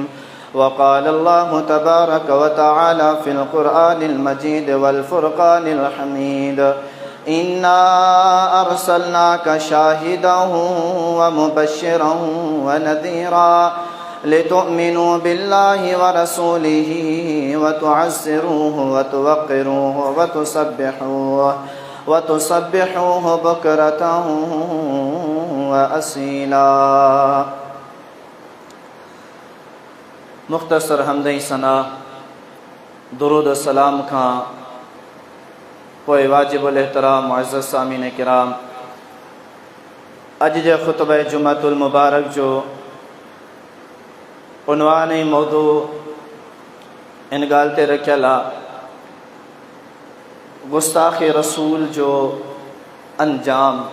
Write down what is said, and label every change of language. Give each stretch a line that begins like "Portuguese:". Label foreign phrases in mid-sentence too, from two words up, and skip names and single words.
Arabic: وقال الله تبارك وتعالى في القرآن المجيد والفرقان الحميد إنا أرسلناك شاهدا ومبشرا ونذيرا لتؤمنوا بالله ورسوله وتعزروه وتوقروه وتسبحوه بكرة
Sindhi: وأصيلا मुख़्तसर हमदई सना दुरूद सलाम खां पोइ वाजिबुल एहतराम मुअज़्ज़ज़ सामीन किराम अॼु जे ख़ुतबे जुमअतुल मुबारक जो उनवान ऐं मौदू इन ॻाल्हि ते रखियल आहे गुस्ताख़ी रसूल जो अंजाम।